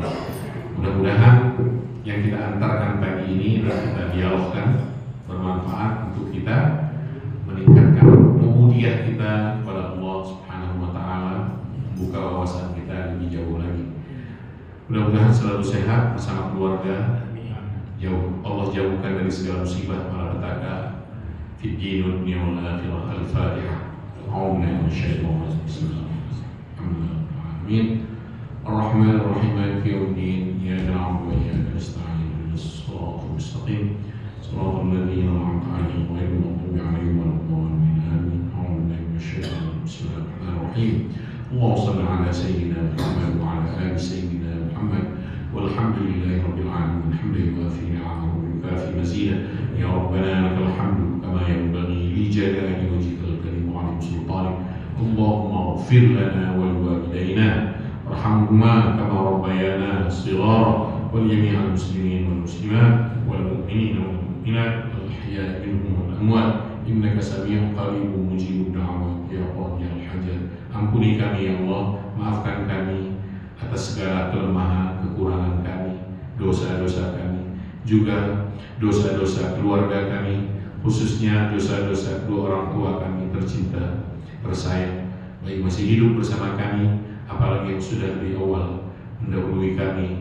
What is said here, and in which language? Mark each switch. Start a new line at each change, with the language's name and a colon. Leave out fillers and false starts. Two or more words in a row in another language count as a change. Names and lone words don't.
Indonesian: Mudah-mudahan yang kita antarkan pagi ini dan kita dialogkan bermanfaat untuk kita meningkatkan ubudiyah kita kepada Allah
Arabic: سبحانه وتعالى,
Indonesian: membuka wawasan kita lebih jauh lagi. Mudah-mudahan selalu sehat bersama keluarga. Allah jauhkan dari segala musibah malapetaka
Arabic: في الدين والدنيا والآخرة. الفاتحة. أعوذ من الشيطان الرجيم. Amin. الرحمن الرحيم مالك يوم الدين. إياك نعبد وإياك نستعين. اهدنا الصراط المستقيم. صراط الذين أنعمت عليهم غير المغضوب عليهم ولا الضالين. Amin. أعوذ بالله من الشيطان الرجيم. بسم الله الرحمن الرحيم. اللهم صل على سيدنا محمد وعلى آل سيدنا محمد. والحمد لله رب العالمين. حمدا يوافي نعمه ويكافئ مزيده. يا ربنا لك الحمد كما ينبغي لجلال وجهك الكريم وعظيم سلطانك. اللهم اغفر لنا ولوالدينا وارحمهما كما ربيانا صغارا ولجميع المسلمين والمسلمات والمؤمنين والمؤمنات والأحياء منهم والأموات إنك سميع قريب مجيب الدعوات يا قاضي الحاجات.
Indonesian: Ampuni kami ya Allah, maafkan kami atas segala kelemahan, kekurangan kami, dosa-dosa kami, juga dosa-dosa keluarga kami, khususnya dosa-dosa kedua orang tua kami tercinta, tersayang, baik masih hidup bersama kami, apalagi yang sudah lebih awal mendahului kami.